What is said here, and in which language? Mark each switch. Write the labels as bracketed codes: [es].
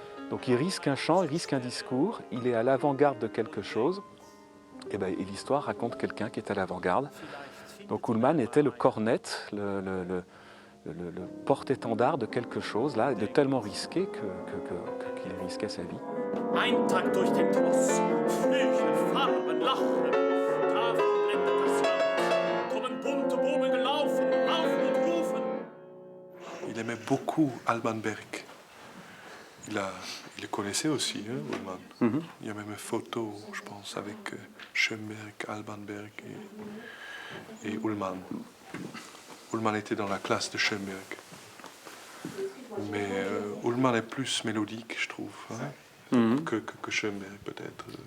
[fr] Donc il risque un chant, il risque un discours, il est à l'avant-garde de quelque chose, et l'histoire raconte quelqu'un qui est à l'avant-garde. Donc Ullmann était le cornette, le porte-étendard de quelque chose, là, de tellement risqué qu'il risquait sa vie. [de] Eintakt durch den Tross, Flügel, Farben, Lachen, davon blendet das Land, kommen bunte Buben gelaufen, laufen und rufen. [fr] Il aimait beaucoup Alban Berg. Il le connaissait aussi, hein, Ullmann. Il y a même une photo, je pense, avec Schoenberg, Alban Berg et Ullmann. Ullmann était dans la classe de Schoenberg. Mais Ullmann est plus mélodique, je trouve, hein, que Schoenberg, peut-être.